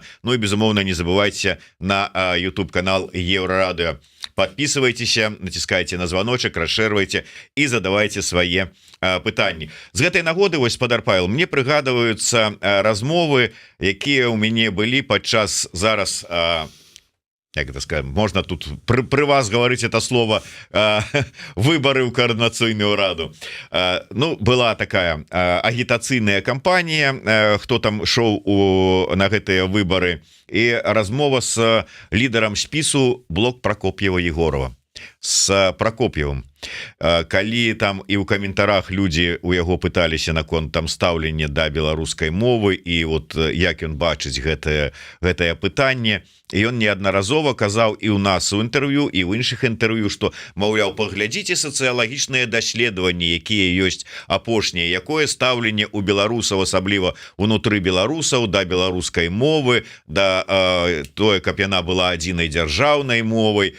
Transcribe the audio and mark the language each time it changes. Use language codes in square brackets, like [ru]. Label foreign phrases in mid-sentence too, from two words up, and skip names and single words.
[be] Ну і безумоўна не забывайце на YouTube канал Еўрарадыё. Подписывайтеся, націскайце на званочак, расшэрвайце і задавайце свае пытанні. З гэтай нагоды, вось, спадар Павел, мне прыгадваюцца размовы, якія ў мяне былі падчас зараз, як [ru] это скажем, можно тут при вас говорить это слово, [be] выборы ў координацыйную раду. Ну, была такая агітацыйная кампанія, хто там шоў на гэтыя выборы, і размова с лідарам спісу Блок Прокоп'ева Егорова, с Прокоп'евым. Калі там і ў каментарах людзі у яго пыталіся наконт там стаўлення да беларускай мовы і вот як ён бачыць гэтае пытанне, і ён неаднаразова казаў і ў нас у інтэрв'ю і ў іншых інтэрв'ю, што, маўляў, паглядзіце сацыялагічныя даследаванні, якія ёсць апошнія, якое стаўленне у беларусаў, асабліва унутры беларусаў, да беларускай мовы, да тое, каб яна была адзінай дзяржаўнай мовай.